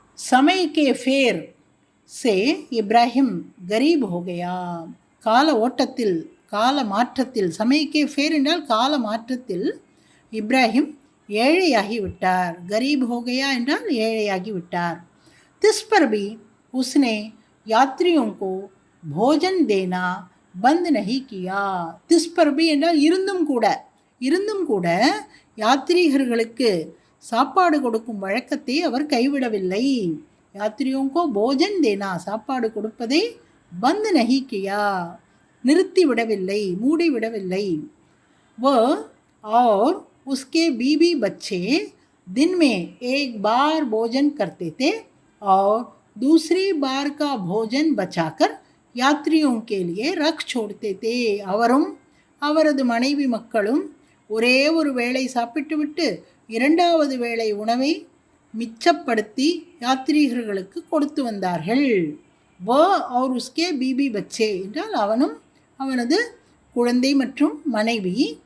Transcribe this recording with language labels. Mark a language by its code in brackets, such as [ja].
[hi] சமய் K fair சே இப்ராஹிம் கரீப் ஹோ கயா. [ta] கால ஓட்டத்தில், கால மாற்றத்தில், சமய்க்கே ஃபேர் என்றால் கால மாற்றத்தில் இப்ராஹிம் ஏழையாகிவிட்டார். கரீப் ஹோகயா என்றால் ஏழையாகிவிட்டார். [hi] திஸ் பர் பி உஸ்னே யாத்ரியோं को भोजन देना बंद नहीं किया. [ta] திஸ் பர் பி என்றால் இருந்தும் கூட யாத்ரீகர்களுக்கு சாப்பாடு கொடுக்கும் வழக்கத்தை அவர் கைவிடவில்லை. [hi] யாத்ரியோं को भोजन देना [ta] சாப்பாடு கொடுப்பதை [hi] बंद नहीं किया [ta] நிறுத்தி விடவில்லை, மூடி விடவில்லை. [hi] वो और उसके बीबी बच्चे दिन में एक बार भोजन करते थे और दूसरी बार का भोजन बचाकर यात्रियों के लिए रख छोड़ते थे. [ta] அவரும் அவரது மனைவி மக்களும் ஒரே ஒரு வேளை சாப்பிட்டுவிட்டு இரண்டாவது வேளை உணவை மிச்சப்படுத்தி யாத்ரீகர்களுக்கு கொடுத்து வந்தார்கள். [hi] வ और उसके बीबी बच्चे [ta] என்றால் அவனும் அவனது குழந்தை மற்றும் மனைவி.